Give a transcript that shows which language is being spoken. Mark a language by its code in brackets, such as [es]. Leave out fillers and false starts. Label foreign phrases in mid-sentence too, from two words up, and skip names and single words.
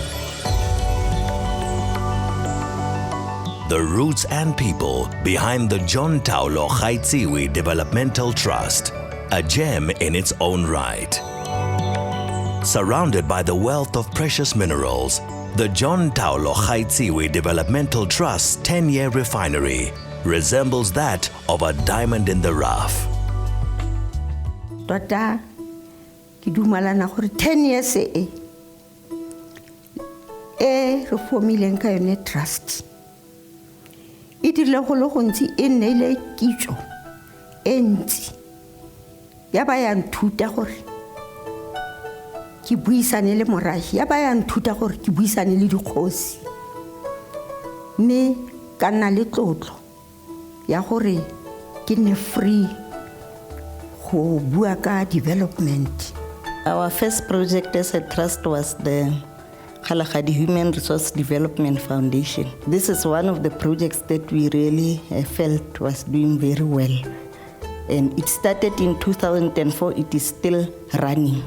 [en] The roots and people behind the John Taulo Gaetsewe Developmental Trust, a gem in its own right. Surrounded by the wealth of precious minerals, the John Taulo Gaetsewe Developmental Trust's 10-year refinery resembles that of a diamond in the rough. [tn] Tota, ke dumalana gore 10 years re formileng ka yone trust. E dirile go le gontsi e nneile kitso e ntsi ya ba ya nthuta gore ke buisane le morahi, ya ba ya nthuta gore ke buisane le dikgosi, mme ka nna le tlotlo ya gore ke nne free go bua ka development. [en] Our first project as a trust was the Kgalagadi Human Resource Development Foundation. This is one of the projects that we really felt was doing very well. And it started in 2004, it is still running.